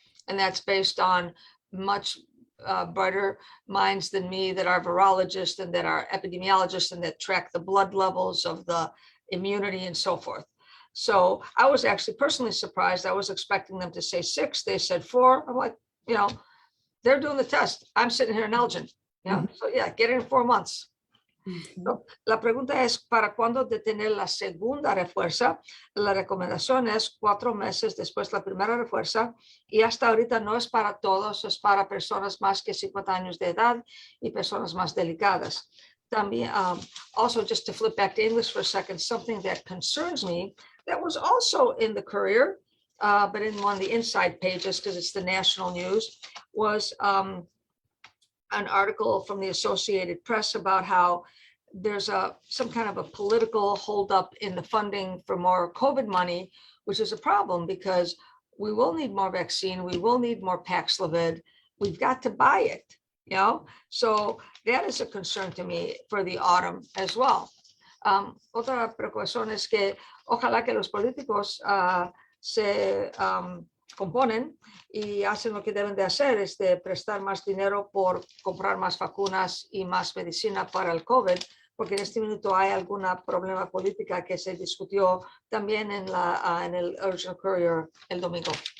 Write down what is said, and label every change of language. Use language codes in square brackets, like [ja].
[en] And that's based on much brighter minds than me that are virologists and that are epidemiologists and that track the blood levels of the immunity and so forth. So I was actually personally surprised. I was expecting them to say 6. They said 4. I'm like, they're doing the test. I'm sitting here in Elgin. So yeah, get it in 4 months. [es] So, la pregunta es, ¿para cuándo detener la segunda refuerza? La recomendación es 4 meses después de la primera refuerza y hasta ahorita no es para todos, es para personas más que 50 años de edad y personas más delicadas. [en] También, also just to flip back to English for a second, something that concerns me that was also in the Courier, but in one of the inside pages because it's the national news, was an article from the Associated Press about how there's some kind of a political holdup in the funding for more COVID money, which is a problem because we will need more vaccine, we will need more Paxlovid, we've got to buy it, So that is a concern to me for the autumn as well. [es] Otra preocupación es que ojalá que los políticos se componen y hacen lo que deben de hacer, es de prestar más dinero por comprar más vacunas y más medicina para el COVID, porque en este minuto hay algún problema política que se discutió también en el Urgent Courier el domingo.